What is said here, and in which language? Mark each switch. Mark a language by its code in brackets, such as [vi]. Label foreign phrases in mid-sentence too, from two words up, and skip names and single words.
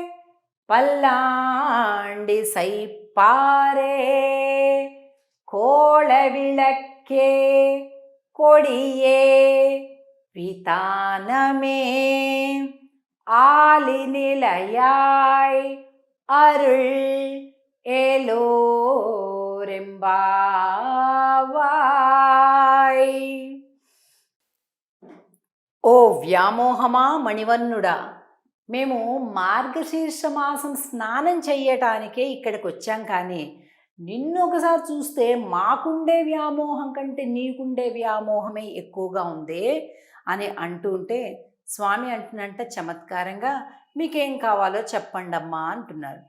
[ta] பல்லாண்டி சைப்பாரே கோள விளக்கே கொடியே விதானமே ஆலிநிலையாய் அருள் ఏలోరెంబావాయ్. [te] ఓ వ్యామోహమా మణివన్నుడా, మేము మార్గశీర్ష మాసం స్నానం చెయ్యటానికే ఇక్కడికి వచ్చాం, కానీ నిన్ను ఒకసారి చూస్తే మాకుండే వ్యామోహం కంటే నీకుండే వ్యామోహమే ఎక్కువగా ఉందే అని అంటుంటే స్వామి అంటున్నంట చమత్కారంగా, మీకేం కావాలో చెప్పండమ్మా అంటున్నారు.